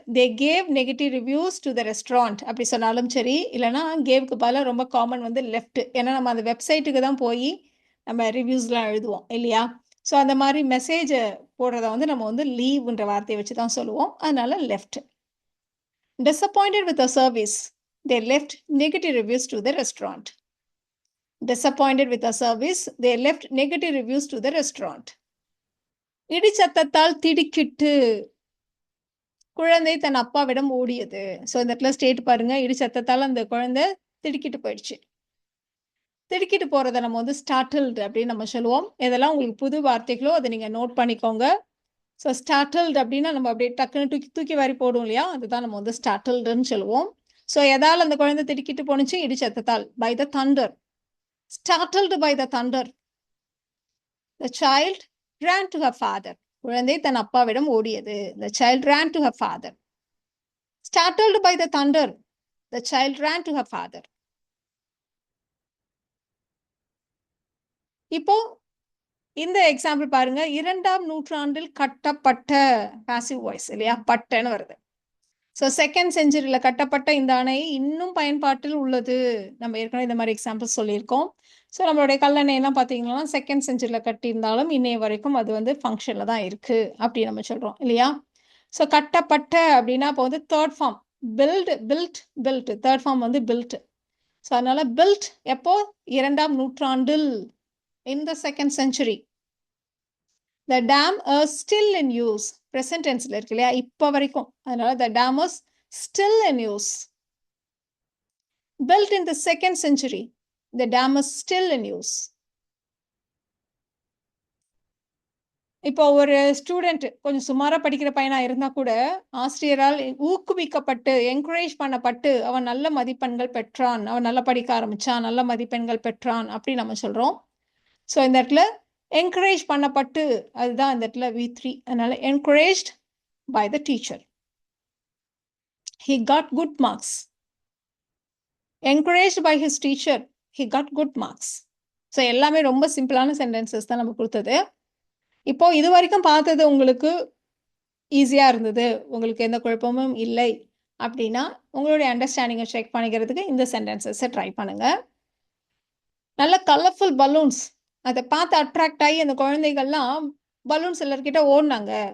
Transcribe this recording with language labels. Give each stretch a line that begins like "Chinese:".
English: they gave negative reviews to the restaurant
Tamil: அப்படி சொன்னாலும் சரி, இல்லைனா கேவ்க்கு பதிலாக ரொம்ப காமன் வந்து லெஃப்ட். ஏன்னா நம்ம அந்த வெப்சைட்டுக்கு தான் போய் நம்ம ரிவ்யூஸ்லாம் எழுதுவோம் இல்லையா? ஸோ அந்த மாதிரி மெசேஜ் போடுறத வந்து நம்ம வந்து லீவ்ன்ற வார்த்தையை வச்சு தான் சொல்லுவோம். அதனால left.
English: Disappointed with the service, they left negative reviews to the restaurant. Disappointed with the service, they left negative reviews to the restaurant.
Tamil: இடிச்சத்தத்தால் திடுக்கிட்டு குழந்தை தன் அப்பாவிடம் ஓடியது. ஸோ இந்த இடத்துல ஸ்டேட் பாருங்க, இடிச்சத்தத்தால் அந்த குழந்தை திடுக்கிட்டு போயிடுச்சு. திடுக்கிட்டு போகிறத நம்ம வந்து ஸ்டார்டில்டு அப்படின்னு நம்ம சொல்லுவோம். இதெல்லாம் உங்களுக்கு புது வார்த்தைகளோ அதை நீங்கள் நோட் பண்ணிக்கோங்க. ஸோ ஸ்டார்டில்டு அப்படின்னா நம்ம அப்படியே டக்குன்னு தூக்கி வாரி போடும் இல்லையா, அதுதான் நம்ம வந்து ஸ்டார்டில்டுன்னு சொல்லுவோம். ஸோ எதால் அந்த குழந்தை திடுக்கிட்டு போணுச்சு, இடிச்சத்தத்தால்,
English: By the thunder. Startled by the thunder, the child ran to her father.
Tamil: குழந்தை தன் அப்பாவிடம் ஓடியது.
English: The child ran to her father. Startled by the thunder, the child ran to her father.
Tamil: இப்போ இந்த எக்ஸாம்பிள் பாருங்க, 2ஆம் நூற்றாண்டில் கட்டப்பட்ட பாசிவ் வாய்ஸ் இல்லையா, பட்டன்னு வருது. ஸோ 2nd செஞ்சுரியில் கட்டப்பட்ட இந்த அணை இன்னும் பயன்பாட்டில் உள்ளது. நம்ம ஏற்கனவே இந்த மாதிரி எக்ஸாம்பிள் சொல்லியிருக்கோம். ஸோ நம்மளுடைய கல்லணையெல்லாம் பார்த்தீங்கன்னா 2nd செஞ்சுரியில் கட்டியிருந்தாலும் இன்னைய வரைக்கும் அது வந்து ஃபங்க்ஷனில் தான் இருக்குது அப்படி நம்ம சொல்கிறோம் இல்லையா? ஸோ கட்டப்பட்ட அப்படின்னா இப்போ வந்து third form build, third form வந்து பில்ட். ஸோ அதனால பில்ட் எப்போ, 2ஆம் நூற்றாண்டில்,
English: இன் த 2nd century. The dam is still in use. Present tenseல
Tamil: இருக்கு இல்லையா, இப்போ வரைக்கும்.
English: அதனால the dam is still in use. Built in the 2nd century. The dam is still in use.
Tamil: இப்போ ஒரு ஸ்டூடெண்ட் கொஞ்சம் சுமாராக படிக்கிற பையனாக இருந்தால் கூட ஆசிரியரால் ஊக்குவிக்கப்பட்டு என்கரேஜ் பண்ணப்பட்டு அவன் நல்ல மதிப்பெண்கள் பெற்றான், அவன் நல்லா படிக்க ஆரம்பித்தான், நல்ல மதிப்பெண்கள் பெற்றான் அப்படி நம்ம சொல்கிறோம். ஸோ இந்த இடத்துல என்கரேஜ் பண்ணப்பட்டு, அதுதான் இந்த இடத்துல V3.
English: அதனால encouraged by the teacher. He got good marks. Encouraged by his teacher, he got good marks.
Tamil: So எல்லாமே ரொம்ப சிம்பிளான சென்டென்சஸ் தான் நம்ம கொடுத்தது. இப்போ இது வரைக்கும் பார்த்தது உங்களுக்கு ஈஸியாக இருந்தது, உங்களுக்கு எந்த குழப்பமும் இல்லை அப்படின்னா உங்களுடைய அண்டர்ஸ்டாண்டிங்கை செக் பண்ணிக்கிறதுக்கு இந்த சென்டென்சஸை ட்ரை பண்ணுங்கள். நல்ல கலர்ஃபுல் பலூன்ஸ், அதை பார்த்து அட்ராக்ட் ஆகி அந்த குழந்தைகள்லாம் பலூன்ஸ் எல்லார்கிட்ட ஓடினாங்க.